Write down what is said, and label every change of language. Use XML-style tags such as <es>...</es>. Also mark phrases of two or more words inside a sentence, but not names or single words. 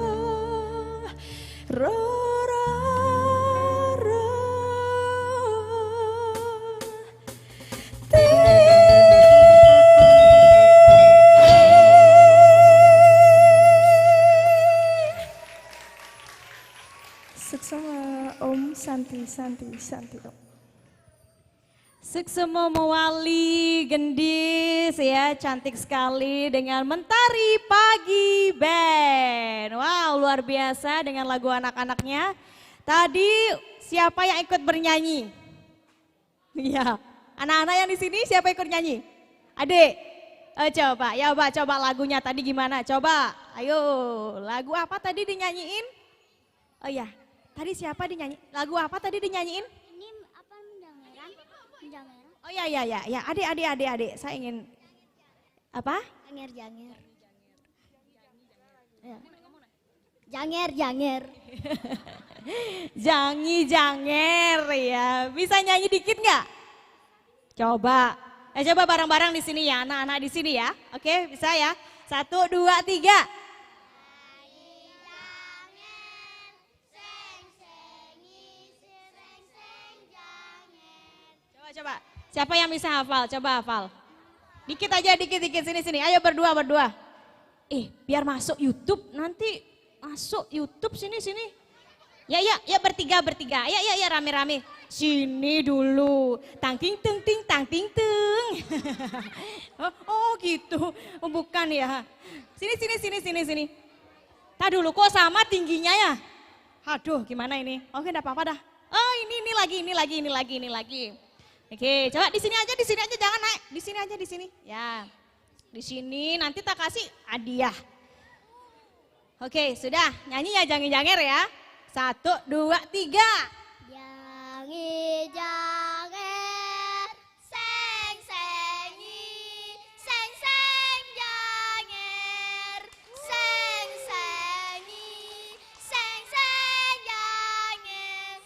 <sa>Roraro Seksama Om Santi Om.</sa> <id>Suksemo Mewali Gendis ya, cantik sekali dengan Mentari Pagi Band. Wow, luar biasa dengan lagu anak-anaknya. Tadi siapa yang ikut bernyanyi? Iya, anak-anak yang di sini siapa ikut nyanyi? Adik, coba lagunya tadi gimana? Coba, ayo, lagu apa tadi dinyanyiin? Oh iya, tadi siapa dinyanyi? Lagu apa tadi dinyanyiin? Ini apa menjangeran? Menjangeran? Oh ya, adik, saya ingin apa? Janger. Ya. Janger. Janger ya, bisa nyanyi dikit nggak? Coba bareng-bareng di sini ya, anak-anak di sini ya. Oke, bisa ya? 1, 2, 3. Coba. Siapa yang bisa hafal? Coba hafal. Dikit aja, dikit. Sini. Ayo berdua. Biar masuk YouTube, nanti masuk YouTube sini. Ya bertiga. Ya rame-rame. Sini dulu. Tang ting teng. Oh gitu. Oh, bukan ya. Sini. Tadi dulu kok sama tingginya ya? Aduh, gimana ini? Oke, enggak apa-apa dah. Oh, ini lagi. Oke, coba di sini aja, jangan naik. Di sini. Ya. Di sini nanti tak kasih hadiah. Oke, sudah. Nyanyi ya janger ya. 1, 2, 3.</id> <ban>Janger. Seng janger. Seng janger.</ban>